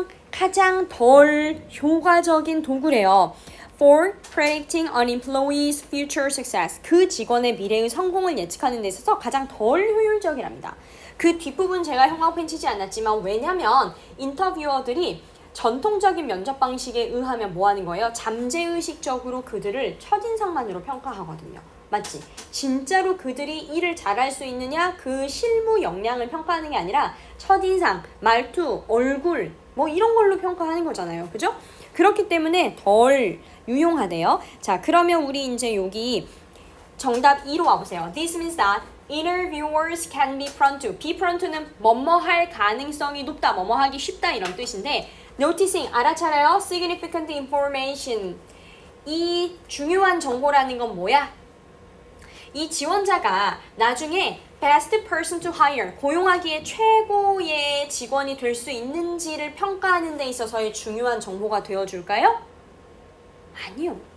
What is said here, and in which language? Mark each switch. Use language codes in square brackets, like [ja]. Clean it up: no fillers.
[ko] 가장 덜 효과적인 도구래요. [en] For predicting an employee's future success. [ko] 그 직원의 미래의 성공을 예측하는 데 있어서 가장 덜 효율적이랍니다. 그 뒷부분 제가 형광펜 치지 않았지만 왜냐면 인터뷰어들이 전통적인 면접 방식에 의하면 뭐 하는 거예요? 잠재의식적으로 그들을 첫인상만으로 평가하거든요. 맞지? 진짜로 그들이 일을 잘할 수 있느냐? 그 실무 역량을 평가하는 게 아니라 첫인상, 말투, 얼굴 뭐 이런 걸로 평가하는 거잖아요. 그죠? 그렇기 때문에 덜 유용하대요. 자, 그러면 우리 이제 여기 정답 2로 와보세요. [en] This means that interviewers can be prone to. be prone to [ko] 는 뭐뭐 할 가능성이 높다, 뭐뭐 하기 쉽다 이런 뜻인데 [en] noticing, [ko] 알아차려요. [en] significant information. [ko] 이 중요한 정보라는 건 뭐야? 이 지원자가 나중에 [en] best person to hire, [ko] 고용하기에 최고의 직원이 될 수 있는지를 평가하는 데 있어서의 중요한 정보가 되어줄까요? 아니요.